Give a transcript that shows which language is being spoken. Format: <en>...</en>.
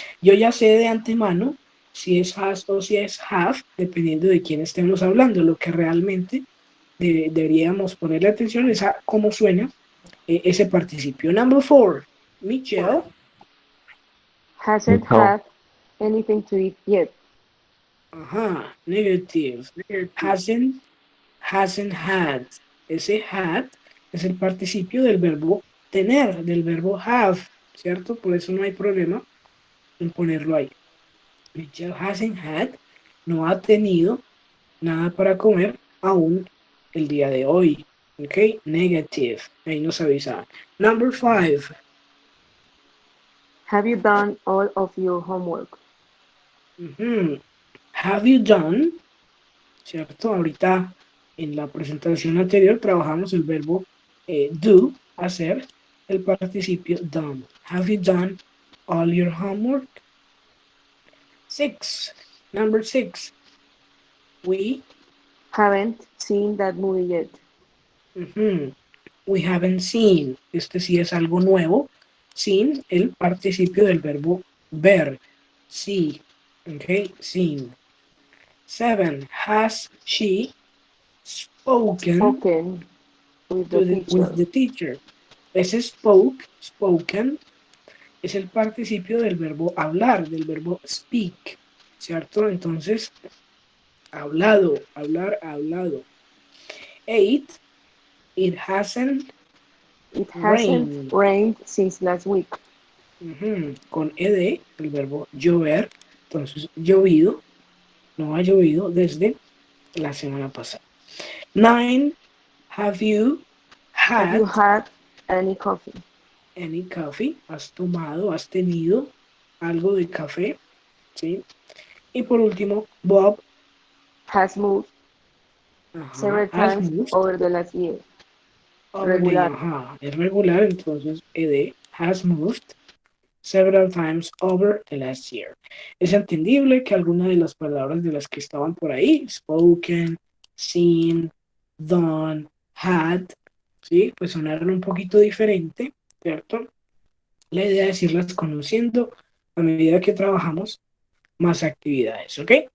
<es>Yo ya sé de antemano si es has o si es have, dependiendo de quién estemos hablando. Lo que realmente deberíamos ponerle atención es a cómo suena ese participio.</es> <en>Number 4, Michelle. No. Hasn't had anything to eat yet. Ajá, negative. Hasn't had.</en> <es>Ese had es el participio del verbo tener, del verbo have, ¿cierto? Por eso no hay problema en ponerlo ahí.</es> <en>Michelle hasn't had,</en> <es>no ha tenido nada para comer aún el día de hoy. ¿Ok? Negative. Ahí nos avisaban. Number 5.</es> <en>Have you done all of your homework? Have you done,</en> <es>¿cierto? Ahorita en la presentación anterior trabajamos el verbo do, hacer, el participio done.</es> <en>Have you done all your homework?</en> <es>6.</es> <en>Number 6. We, Haven't seen that movie yet.</en> <es>ujú,</es> <en>we haven't seen.</en> <es>Este sí es algo nuevo. Sin el participio del verbo ver.</es> <en>See. Ok, seen. 7. Has she spoken Spoken with the teacher. with the teacher?</en> <es>Ese spoken, es el participio del verbo hablar, del verbo speak, ¿cierto? Entonces, hablado, hablar, hablado.</es> <en>8. It hasn't It hasn't rained. rained since last week.</en> <es>Ujú, con ed, el verbo llover. Entonces, llovido, no ha llovido desde la semana pasada.</es> <en>9. Have you Have you had had any coffee? any coffee?</en> <es>¿Has tomado, has tenido algo de café? ¿Sí? Y por último, Bob</es> <en>Has moved several has times moved over the last year. over the,</en> <es>Regular. es regular, entonces ed,</es> <en>has moved several times over the last year.</en> <es>Es entendible que algunas de las palabras de las que estaban por ahí, spoken, seen, done, had, ¿sí? Pues sonaron un poquito diferente, ¿cierto? La idea es irlas conociendo a medida que trabajamos más actividades, ¿ok?</es>